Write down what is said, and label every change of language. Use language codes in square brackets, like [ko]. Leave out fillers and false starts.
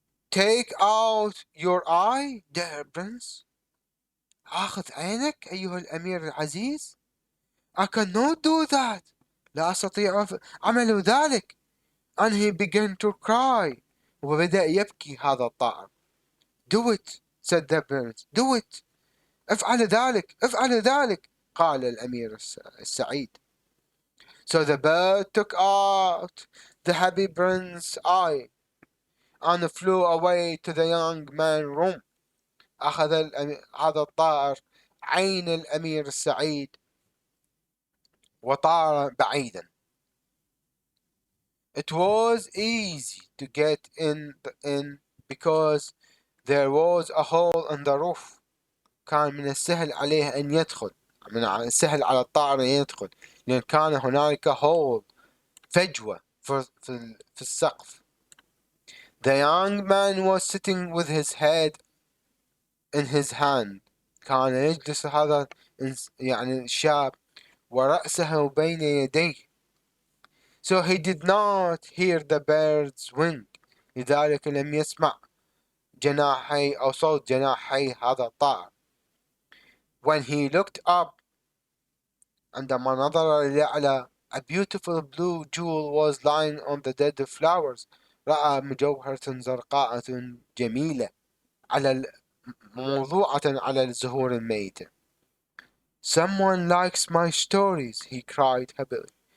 [en] Take out your eye, dear prince. [ar] آخذ عينك أيها الأمير العزيز. [en] I cannot do that. [ar] لا أستطيع عمل ذلك. [en] and he began to cry. [ar] وبدأ يبكي هذا الطائر. [en] Do it, said the prince. Do it. [ar] افعل ذلك. قال الأمير السعيد. [en] So the bird took out the happy prince's eye and flew away to the young man's room. [ar] أخذ هذا الطائر عين الأمير السعيد وطار بعيدا. [en] It was easy to get in because there was a hole in the roof. [ar] كان من السهل عليه أن يدخل، من السهل على الطائر أن يدخل، لأن كان هنالك hole، فجوة في السقف. [en] The young man was sitting with his head in his hand. [ar] كان يجلس هذا يعني الشاب ورأسه بين يديه. [en] So he did not hear the bird's wing. [ar] لذلك لم يسمع جناحي أو صوت جناحي هذا الطائر. [en] When he looked up، [ar] عندما نظر لأعلى، [en] a beautiful blue jewel was lying on the dead flowers. [ar] رأى مجوهرة زرقاء جميلة موضوعة على الزهور الميتة. [en] Someone likes my stories، he cried happily.